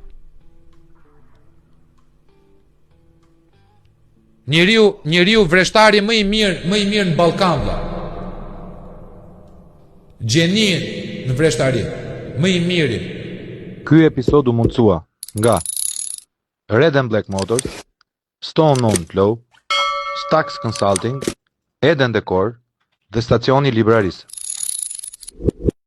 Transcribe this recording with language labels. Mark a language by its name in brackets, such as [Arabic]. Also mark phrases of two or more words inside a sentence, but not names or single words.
[Albanian] Njeriu vreshtari më i mirë në Ballkan vlla. Gjeni në vreshtari, më i miri. Ky episod u mundësua nga Red and Black Motors, Stone On Flow, Stax Consulting, Eden Decor dhe Stacioni Librarisë.